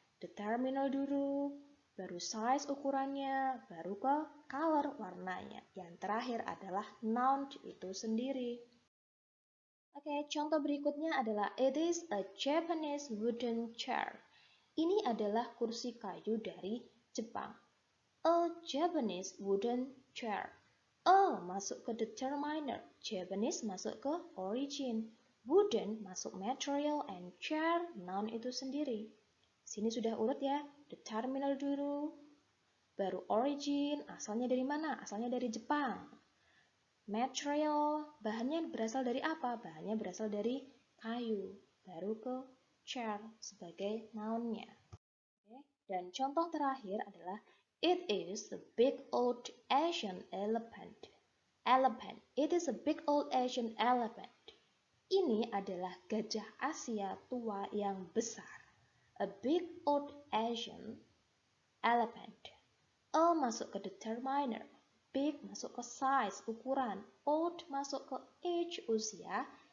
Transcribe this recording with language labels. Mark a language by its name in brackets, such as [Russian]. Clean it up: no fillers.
[Indonesian] Determiner dulu, baru size ukurannya, baru ke color warnanya. Yang terakhir adalah noun itu sendiri. Oke, contoh berikutnya adalah [English] it is a Japanese wooden chair. [Indonesian] Ini adalah kursi kayu dari Jepang. [English] A Japanese wooden chair. [Indonesian] A masuk ke determiner, Japanese masuk ke origin, wooden masuk material, and chair noun itu sendiri. Sini sudah urut ya, determiner dulu, baru origin, asalnya dari mana? Asalnya dari Jepang. Material, bahannya berasal dari apa? Bahannya berasal dari kayu, baru ke chair sebagai noun-nya. Dan contoh terakhir adalah [English] it is a big old Asian elephant. Elephant, it is a big old Asian elephant. [Indonesian] Ini adalah gajah Asia tua yang besar. [English] A big old Asian elephant. [Indonesian] A masuk ke determiner. Big masuk ke size, ukuran. Old masuk ke age, usia.